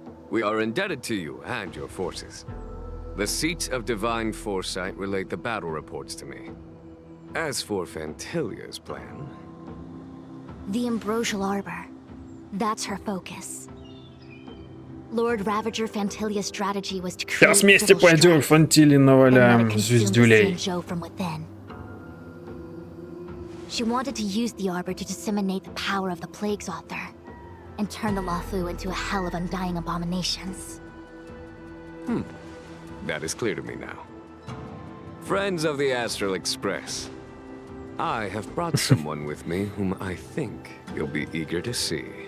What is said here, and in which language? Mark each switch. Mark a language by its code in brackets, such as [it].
[en] We are indebted to you and your forces. The seats of divine foresight relate the battle reports to me. As for Fantilia's plan... The Ambrosial Arbor. That's her focus. Lord Ravager Fantilia's strategy was to create [ru] Сейчас вместе пойдем Фантили наваляем звездюлей. [en] from within. She wanted to use the Arbor to disseminate the power of the Plague's author, and turn the Luofu into a hell of undying abominations. That is clear to me now. Friends of the Astral Express, I have brought someone with me whom I think you'll be eager to see.